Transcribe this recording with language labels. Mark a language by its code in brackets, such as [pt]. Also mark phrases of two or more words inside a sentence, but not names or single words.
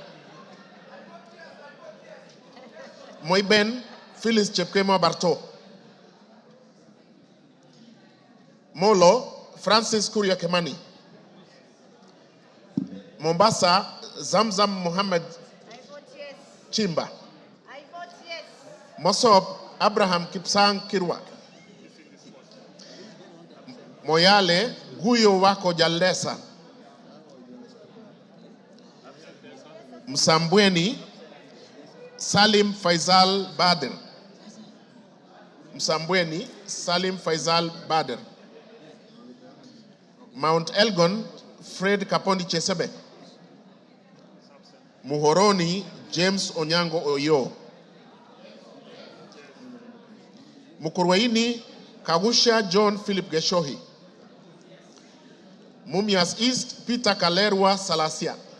[en] Moiben Phyllis Chepkemo Barto. Molo Francis Kuria Kemani. Mombasa Zamzam Muhammad I vote yes. Chimba. I vote yes. Mosop Abraham Kipsang Kirwa. Moyale Guyo Wako Jalesa. Msambweni Salim Faisal Bader. Msambweni Salim Faisal Bader. Mount Elgon Fred Kapondi Chesebe. Muhoroni James Onyango Oyo. Mukurweini Kagusha John Philip Geshohi. Mumias East Peter Kalerwa Salasia.